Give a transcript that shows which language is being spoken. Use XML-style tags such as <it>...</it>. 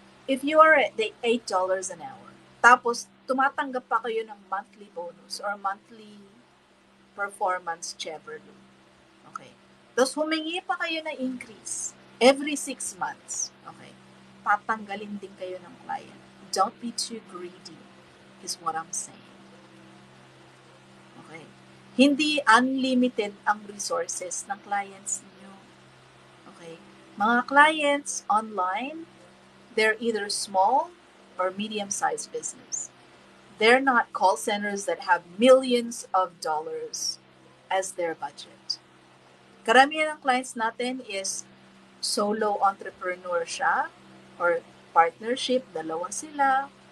<en>if you are at the $8 an hour,</en> <tl>tapos tumatanggap pa kayo ng</tl> <en>monthly bonus or monthly performance Cheverly. Okay.</en> <tl>Tapos humingi pa kayo ng increase every 6 months. Okay. Tatanggalin din kayo ng client.</tl> <en>Don't be too greedy is what I'm saying. Okay.</en> <tl>Hindi unlimited ang resources ng clients niyo.</tl> <en>Okay. Mga clients online, they're either small or medium-sized business. They're not call centers that have millions of dollars as their budget.</en> <tl>Karamihan ng clients natin</tl> <en>is solo entrepreneur</en> <tl>siya or partnership, dalawa sila.</tl>